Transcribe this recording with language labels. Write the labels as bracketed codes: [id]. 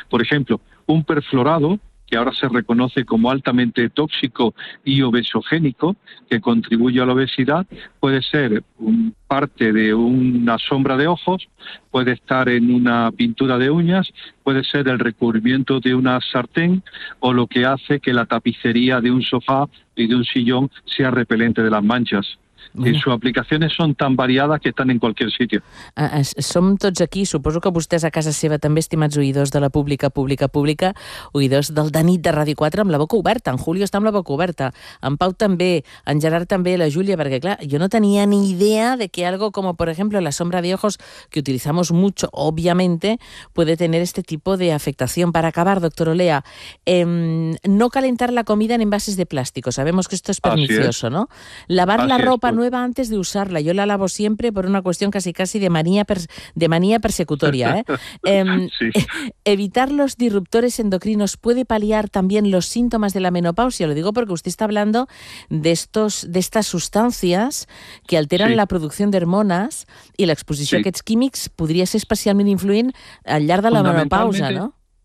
[es] Por ejemplo, un perfluorado que ahora se reconoce como altamente tóxico y obesogénico, que contribuye a la obesidad, puede ser parte de una sombra de ojos, puede estar en una pintura de uñas, puede ser el recubrimiento de una sartén o lo que hace que la tapicería de un sofá y de un sillón sea repelente de las manchas. Bueno. [ca] I [es] sus aplicaciones son tan variadas que están en cualquier sitio. [ca] Som tots aquí, suposo que vostès a casa seva també, estimats oïdors de la pública, oïdors del de nit de Ràdio 4 amb la boca oberta, en Julio està amb la boca oberta, en Pau també, en Gerard també, la Júlia, perquè clar, jo no tenia ni idea de que [es] algo como, por ejemplo, la sombra de ojos, que utilizamos mucho, obviamente, puede tener este tipo de afectación. Para acabar, doctor Olea, no calentar la comida en envases de plástico, sabemos que esto es pernicioso, ¿no? Lavar la ropa nueva antes de usarla, yo la lavo siempre por una cuestión casi de manía persecutoria, ¿eh? Evitar los disruptores endocrinos puede paliar también los síntomas de la menopausia, lo digo porque usted está hablando de estas sustancias que alteran la producción de hormonas y la exposición a [ca] aquests químics [es] podría ser especialmente [ca] influent al llarg de la menopausa, [es] ¿no?